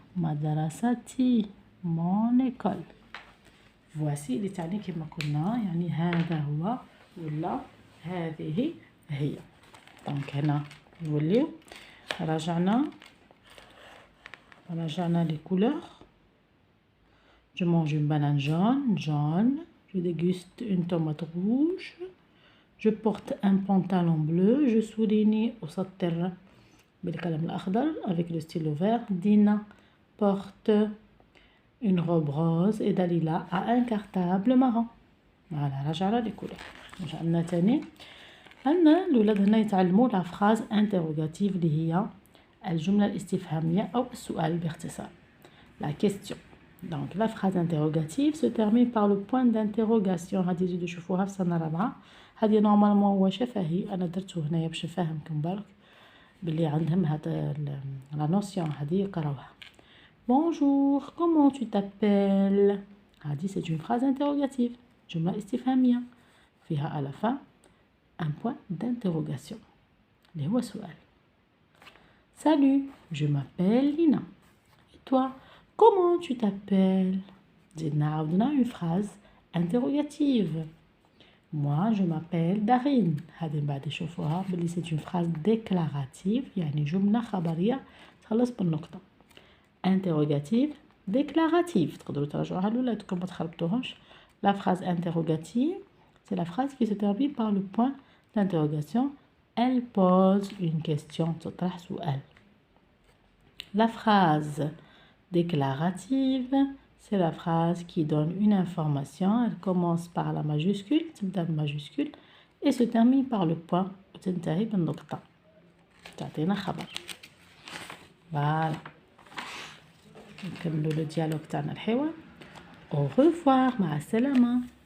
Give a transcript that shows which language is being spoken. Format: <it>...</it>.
<ar>مدرستي</ar> <fr>mon école.</fr> <ar>voici اللي تعني كما قلنا يعني هذا هو ولا هذه هي. دونك هنا نوليو راجعنا les couleurs.</ar> <fr>je mange une banane jaune. je déguste une tomate rouge. je porte un pantalon bleu. je souligne</fr> <ar>أسطر بالقلم الأخضر</ar> <fr>avec le stylo vert. Dina porte une robe rose et Dalila a un cartable marron. Voilà,</fr> <ar>رجعنا</ar> <fr>les couleurs.</fr> <ar>عندنا تاني عندنا الولاد هنا يتعلموا</ar> <fr>la phrase interrogative</fr> <ar>اللي هي الجملة الاستفهامية أو السؤال باختصار.</ar> <fr>La question. Donc la phrase interrogative se termine par le point d'interrogation.</fr> <ar>هذه زيدو تشوفوها في سنة رابعة. هذه نورمالمون هو شفهي، أنا درتو هنايا باش نفهمكم برك بلي عندهم هاد</ar> <fr>لا نوسيون</fr> <ar>هذه يقراوها.</ar> <fr>Bonjour, comment tu t'appelles? هذه c'est une phrase interrogative.</fr> <ar>جملة استفهامية فيها</ar> <fr>à la fin un point d'interrogation</fr> <ar>اللي هو سؤال.</ar> <fr>Salut, je m'appelle Lina. Et toi, comment tu t'appelles?</fr> <ar>زدنا عاودنا</ar> <fr>une phrase interrogative. Moi, je m'appelle Darine.</fr> <ar>هذه من بعد يشوفوها بلي</ar> <fr>c'est une phrase déclarative</fr> <ar>يعني جملة خبرية تخلص بالنقطة. Interrogative, déclarative. تقدروا تراجعوها لولادكم ما تخربطوهمش.</ar> <fr>La phrase interrogative, c'est la phrase qui se termine par le point d'interrogation. Elle pose une question.</fr> <ar>تطرح سؤال.</ar> <fr>La phrase déclarative, c'est la phrase qui donne une information. Elle commence par la majuscule,</fr> <ar>تبدأ بالماجuscule,</ar> <fr>et se termine par le point</fr> <ar>وتنتهي بالنقطة. تعطينا خبر. Voilà. نكملوا لو ديالوج تاعنا الحوار.</ar> <fr>Au revoir,</fr> <ar>مع السلامة.</ar>